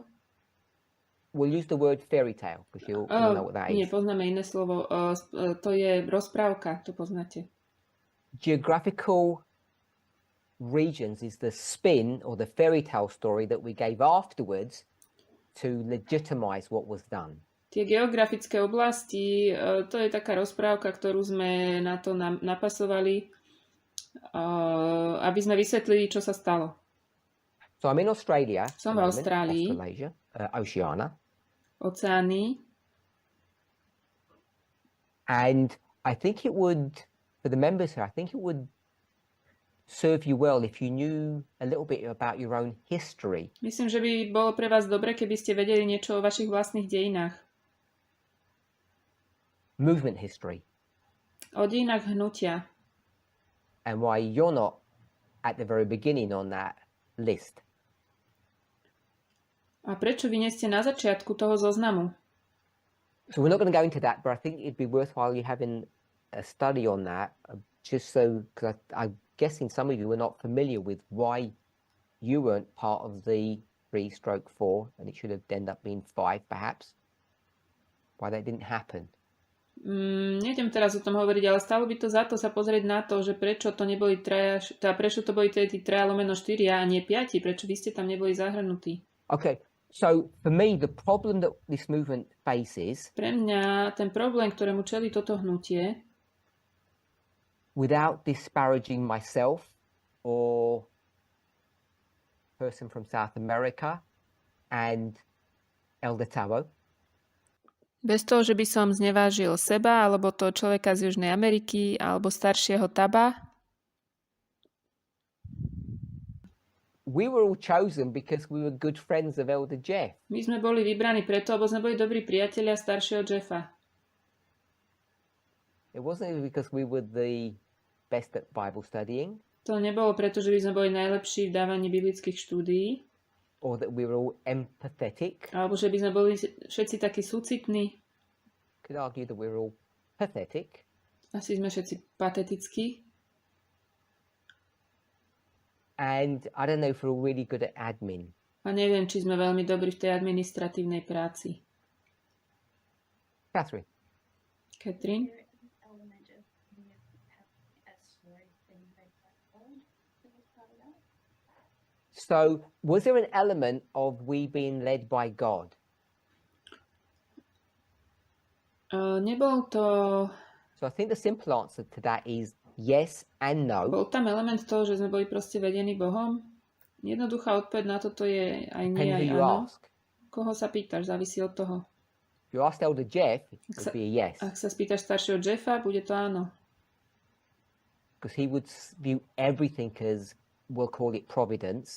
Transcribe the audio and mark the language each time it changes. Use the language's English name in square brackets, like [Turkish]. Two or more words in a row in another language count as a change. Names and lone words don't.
[English] We'll use the word fairy tale because you'll know what that [Slovak] Nie, [English] is. [Slovak] poznáme iné slovo. To je rozprávka, to poznáte. [English] Geographical regions is the spin or the fairy tale story that we gave afterwards to legitimize what was done. [Slovak] Tie geografické oblasti, to je taká rozprávka, ktorú sme na to napasovali, aby sme vysvetlili, čo sa stalo. [English] So I'm in Australia. at the [Slovak] Som v [English] moment, [Slovak] Austrálii. [English] Australasia, Oceania. [Slovak] Oceány. [English] And I think it would, for the members here, I think it would serve you well if you knew a little bit about your own history. [Slovak] Myslím, že by bolo pre vás dobre, keby ste vedeli niečo o vašich vlastných dejinách. [English] Movement history. [Slovak] O dejinách hnutia. [English] And why you're not at the very beginning on that list. [Slovak] A prečo vy nie ste na začiatku toho zoznamu? [English] So we're not going to go into that, but I think it'd be worthwhile you having a study on that, just so, because I'm guessing some of you are not familiar with why you weren't part of the 3/4, and it should have ended up being 5 perhaps, why that didn't happen. [Slovak] Nejdem teraz o tom hovoriť, ale stalo by to za to sa pozrieť na to, že prečo to neboli prečo to boli tí 3/4 a nie 5, prečo vy ste tam neboli zahrnutí. [English] Okay, so for me, the problem that this movement faces, [Slovak] Pre mňa ten problém, ktorému čelí toto hnutie, [English] without disparaging myself or person from South America and Elder Tabo, [Slovak] bez toho, že by som znevážil seba, alebo toho človeka z Južnej Ameriky, alebo staršieho Taba, [English] we were all chosen because we were good friends of Elder Jeff. [Slovak] my sme boli vybraní preto, lebo sme boli dobrí priatelia staršieho Jeffa. [English] It wasn't even because we were the best at Bible studying [Slovak] To nebolo preto, že by sme boli najlepší v dávaní biblických štúdií, [English] or that we were all empathetic. [Slovak] alebo že by sme boli všetci takí súcitní. [English] Could argue that we were all pathetic. [Slovak] Asi sme všetci patetickí. [English] And I don't know if we're all really good at admin. [Slovak] A neviem, či sme veľmi dobrí v tej administratívnej práci. [English] Catherine? [Slovak] Katrin? [English] So was there an element of we being led by God? [Slovak] Nebol to... [English] So I think the simple answer to that is yes and no. [Slovak] Bol tam element toho, že sme boli proste vedení Bohom? Jednoduchá odpoveď na toto je aj nie, [English] Depends [Slovak] aj [English] who you [Slovak] áno. [English] ask. [Slovak] Koho sa pýtaš, závisí od toho. [English] If you asked Elder Jeff, it would be a yes. [Slovak] Ak sa spýtaš staršieho Jeffa, bude to áno. [English] Because he would view everything as, we'll call it providence.